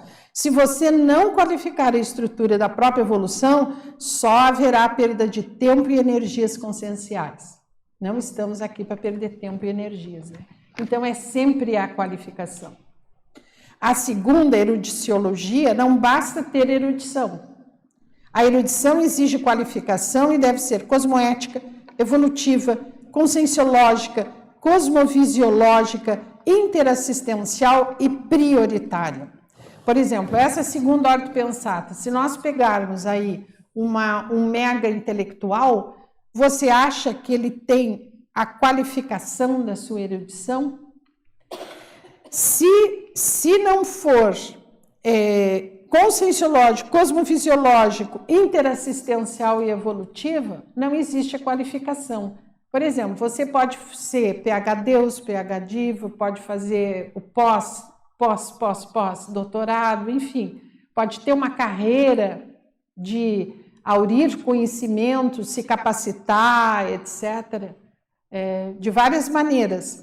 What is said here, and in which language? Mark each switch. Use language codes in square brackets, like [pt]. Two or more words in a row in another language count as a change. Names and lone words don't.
[pt] Se você não qualificar a estrutura da própria evolução, só haverá perda de tempo e energias conscienciais. Não estamos aqui para perder tempo e energias, né? Então, é sempre a qualificação. A segunda, erudiciologia, não basta ter erudição. A erudição exige qualificação e deve ser cosmoética, evolutiva, conscienciológica, cosmovisiológica, interassistencial e prioritária. Por exemplo, essa segunda ortopensata, se nós pegarmos aí um mega intelectual, você acha que ele tem a qualificação da sua erudição? Se não for conscienciológico, cosmofisiológico, interassistencial e evolutiva, não existe a qualificação. Por exemplo, você pode ser PhD, PhD, pode fazer o pós, doutorado, enfim, pode ter uma carreira de aurir conhecimento, se capacitar, etc., de várias maneiras.